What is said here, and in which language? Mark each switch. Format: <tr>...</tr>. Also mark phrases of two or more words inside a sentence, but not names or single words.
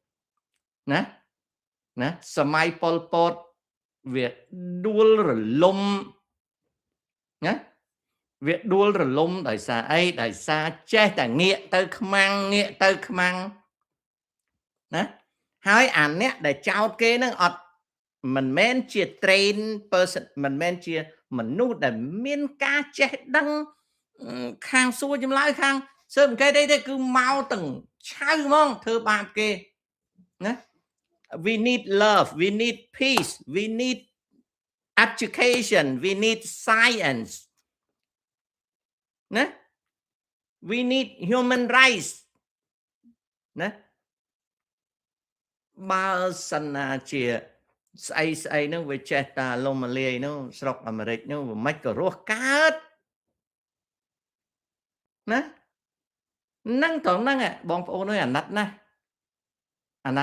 <km>ណាសម័យប៉ុលពតវាដួលរលំណាវាដួលរលំដោយសារអីដោយសារចេះតែងាកទៅខ្មាំង ណាហើយអាអ្នកដែលចោតគេនឹងអត់មិនមែនជា</km> <en>train person</en> <km>មិនមែនជាមនុស្សដែលមានការចេះដឹងខាងសួរចម្លើយខាងសើអង្កេតអីទេគឺមកទាំងឆៅហ្មងធ្វើបាបគេណា</km> <en>we need love we need peace we need education we need science</en> <km>ណា</km> <en>we need human rights</en> <km>ណាបើសិនណាជាស្អីហ្នឹងវាចេះតាលំមលាយនោះស្រុកអាមេរិកនោះវាមិនក៏រស់កើតណាហ្នឹងត្រង់ហ្នឹងបងប្អូនអើយអាណិតណាបាទ</km>